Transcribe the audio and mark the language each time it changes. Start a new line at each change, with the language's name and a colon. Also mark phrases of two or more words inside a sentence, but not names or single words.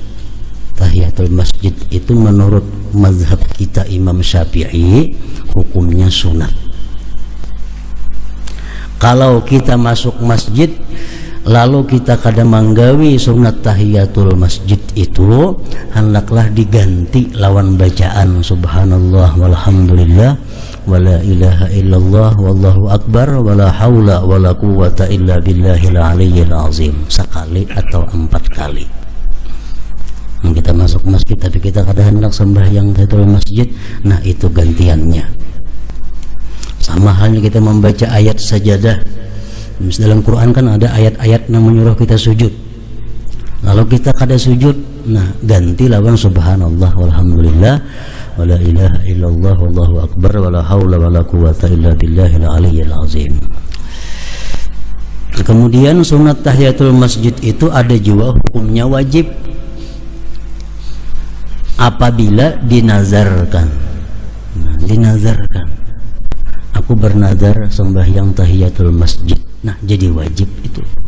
Banjar: Tahiyatul masjid itu menurut mazhab kita Imam Syafi'i hukumnya sunat. Kalau kita masuk masjid lalu kita kada manggawi sunat tahiyatul masjid itu, hendaklah diganti lawan bacaan
Arabic: سبحان الله والحمد لله ولا إله إلا الله والله أكبر ولا حول ولا قوة إلا بالله العلي العظيم,
Banjar: sekali atau 4 kali. Kita masuk masjid tapi kita kada hendak sembahyang tahiyatul masjid, nah itu gantiannya. Sama halnya kita membaca ayat sajadah. Dalam Quran kan ada ayat-ayat yang menyuruh kita sujud, lalu kita kada sujud, nah ganti lawan
Arabic: سبحان الله والحمد لله ولا إله إلا الله والله أكبر ولا حول ولا قوة إلا بالله العلي العظيم.
Banjar: Kemudian sunat tahiyatul masjid itu ada juga hukumnya wajib apabila dinazarkan. Nah, dinazarkan, aku bernazar sembahyang tahiyatul masjid, nah jadi wajib itu.